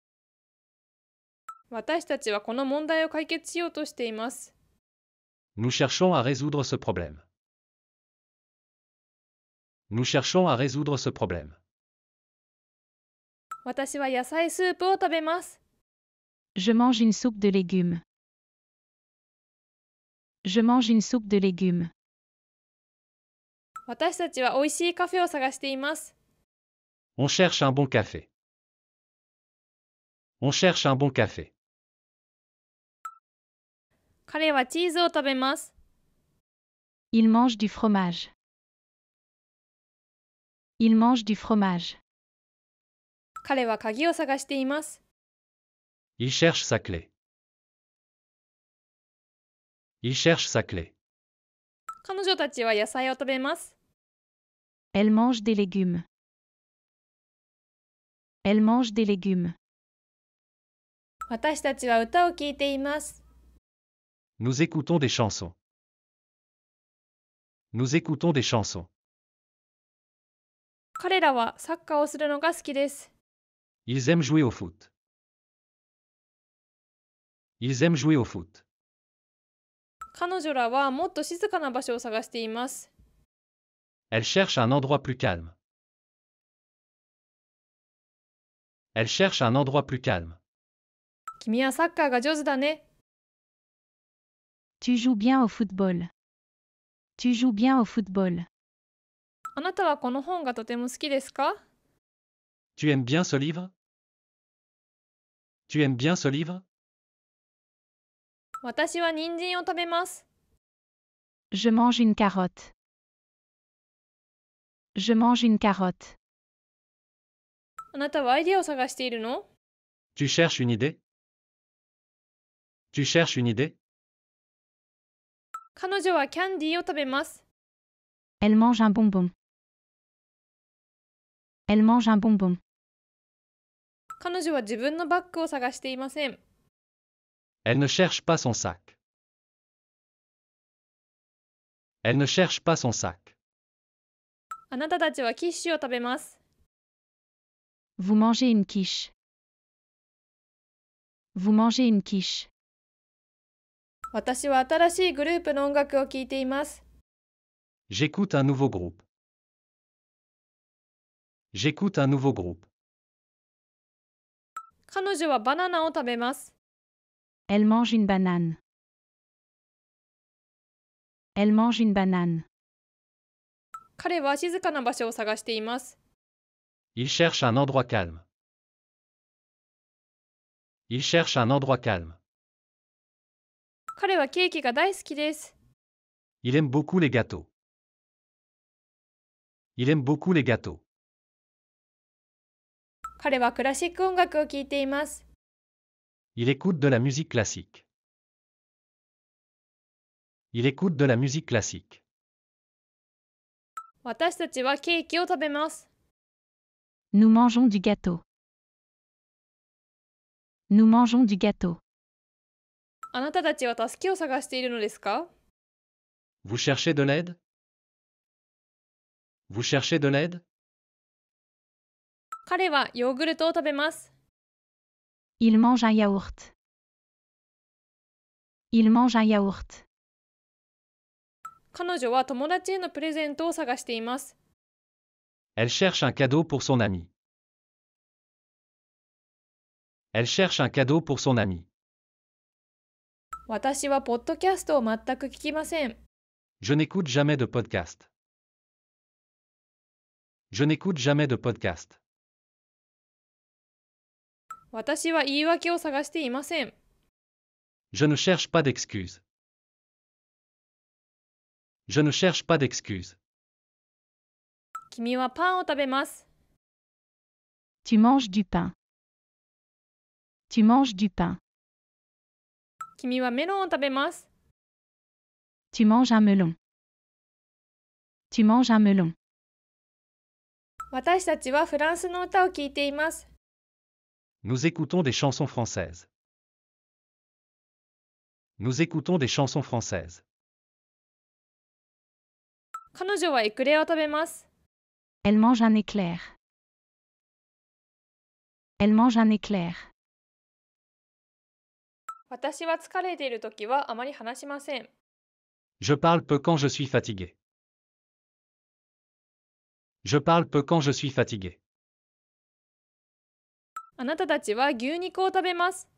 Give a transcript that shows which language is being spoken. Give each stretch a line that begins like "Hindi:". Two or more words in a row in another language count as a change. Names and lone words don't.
Japanese: 私たちはこの問題を解決しようとしています。
French: Nous cherchons à résoudre ce problème. Nous cherchons à résoudre ce problème.
Japanese: 私は野菜スープを食べます。
French: Je mange une soupe de légumes. Je mange une soupe de légumes.
Japanese: 私たちは美味しいカフェを探しています。
French: On cherche un bon café. On cherche un bon café.
Japanese: 彼はチーズを食べます。
French: Il mange du fromage. Il mange du fromage.
Japanese: 彼は鍵を探しています。
French: Il cherche sa clé. Il cherche sa clé.
Japanese: 彼女たちは野菜を食べます。
French: Elle mange des légumes. Elle mange des légumes.
Japanese: 私たちは歌を聴いています。
French: Nous écoutons des chansons. Nous écoutons des chansons.
Japanese: 彼らはサッカーをするのが好きです。
French: Ils aiment jouer au foot. Ils aiment jouer au foot.
Japanese: 彼女らはもっと静かな場所を探しています。
French: Elle cherche un endroit plus calme. Elle cherche un endroit plus calme.
Japanese: 君はサッカーが上手だね。
French: Tu joues bien au football. Tu joues bien au football.
Japanese: あなたはこの本がとても好きですか？
French: Tu aimes bien ce livre? Tu aimes bien ce livre?
Japanese: 私は人参を食べます。
French: Je mange une carotte. Je mange une carotte.
Japanese: あなたはアイデアを探しているの？
French: Tu cherches une idée? Tu cherches une idée?
Japanese: 彼女はキャンディーを食べます。
French: Elle mange un bonbon. Elle mange un bonbon.
Japanese: 彼女は自分のバッグを探していません。
French: Elle ne cherche pas son sac. Elle ne cherche pas son sac.
Japanese: あなたたちはキッシュを食べます。
French: Vous mangez une quiche. Vous mangez une quiche.
Japanese: 私は新しいグループの音楽を聴いています。
French: J'écoute un nouveau groupe. J'écoute un nouveau groupe.
Japanese: 彼女はバナナを食べます。
French: Elle mange une banane. Elle mange une banane.
Japanese: 彼は静かな場所を探しています。
French: Il cherche un endroit calme. Il cherche un endroit calme.
Japanese: 彼はケーキが大好きです。
French: Il aime beaucoup les gâteaux. Il aime beaucoup les gâteaux.
Japanese: 彼はクラシック音楽を聴いています。
French: Il écoute de la musique classique. Il écoute de la musique classique.
Japanese: 私たちはケーキを食べます。
French: Nous mangeons du gâteau. Nous mangeons du gâteau.
Japanese: あなたたちは助けを探しているのですか？
French: Vous cherchez de l'aide? Vous cherchez de l'aide?
Japanese: 彼はヨーグルトを食べます。
French: Il mange un yaourt. Il mange un yaourt.
Japanese: 彼女は友達へのプレゼントを探しています。
French: Elle cherche un cadeau pour son ami. Elle cherche un cadeau pour son ami.
Japanese: 私はポッドキャストを全く聞きません。
French: Je n'écoute jamais de podcast. Je n'écoute jamais de podcast.
Japanese: 私は言い訳を探していません。
French: Je ne cherche pas d'excuses. Je ne cherche pas d'excuses.
Japanese: 君はパンを食べます。
French: Tu manges du pain. Tu manges du pain.
Japanese: 君はメロンを食べます。
French: Tu manges un melon. Tu manges un melon.
Japanese: 私たちはフランスの歌を聴いています。
French: Nous écoutons des chansons françaises. Nous écoutons des chansons françaises.
Japanese: 彼女はエクレアを食べます。
French: Elle mange un éclair. Elle mange un éclair.
Japanese: 私は疲れているときはあまり話しません。
French: Je parle peu quand je suis fatigué. Je parle peu quand je suis fatigué.
Japanese: あなたたちは牛肉を食べます。